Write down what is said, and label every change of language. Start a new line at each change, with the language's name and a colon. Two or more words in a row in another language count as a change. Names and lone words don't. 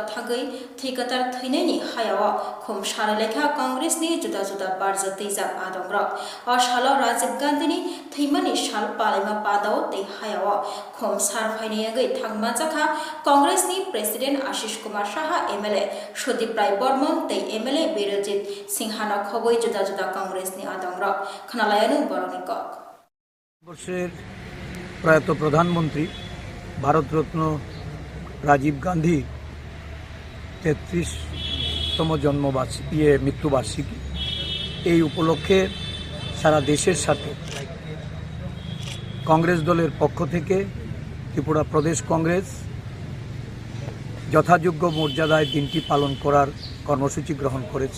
Kok Borok: Thagai Thikatar Thineni Hayawa Khum Sharalekha Congress ni Juda Juda Barza Tizam Adongrok O Shalo Rajiv Gandhini Thimani Shal Palima Padao Te Hayawa Khum Sarfainiagai Thangmachakha Congress ni President Ashish Kumar Saha MLA Shodip Rai Bormon Te MLA Birojit Singhana Khoboi Juda Juda Congress ni Adongrok Khanalayanu Boronikok
Bangla: বর্ষের প্রয়াত প্রধানমন্ত্রী ভারতরত্ন রাজীব গান্ধী 33তম মৃত্যুবার্ষিকী এই উপলক্ষে সারা দেশের সাথে কংগ্রেস দলের পক্ষ থেকে ত্রিপুরা প্রদেশ কংগ্রেস যথাযোগ্য মর্যাদায় দিনটি পালন করার কর্মসূচি গ্রহণ করেছে।